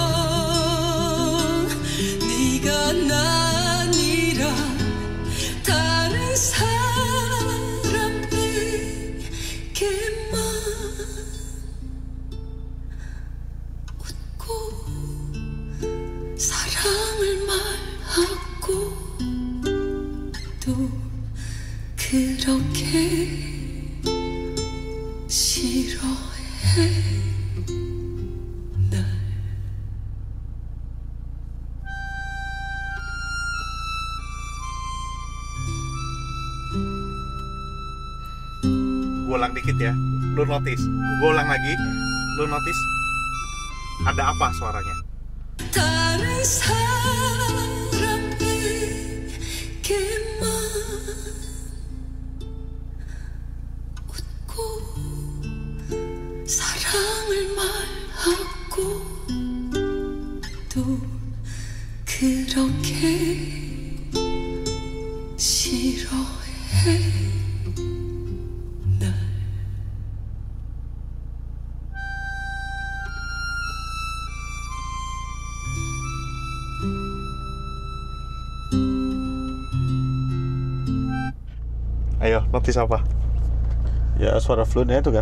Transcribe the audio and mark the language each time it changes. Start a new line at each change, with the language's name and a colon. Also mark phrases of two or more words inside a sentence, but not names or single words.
Korean: 네가 나 아니라 다른 사람에게만 웃고 사랑을 말하고 또 그렇게 싫어해 날
Indonesian: Gue ulang dikit ya, lu notice. Gue ulang lagi, lu notice ada apa suaranya?
Korean: 다른 사람에게만 웃고 사랑을 말하고 또 그렇게 싫어해 날.
Indonesian: Ayo, notice apa? Ya suara flute-nya itu kan.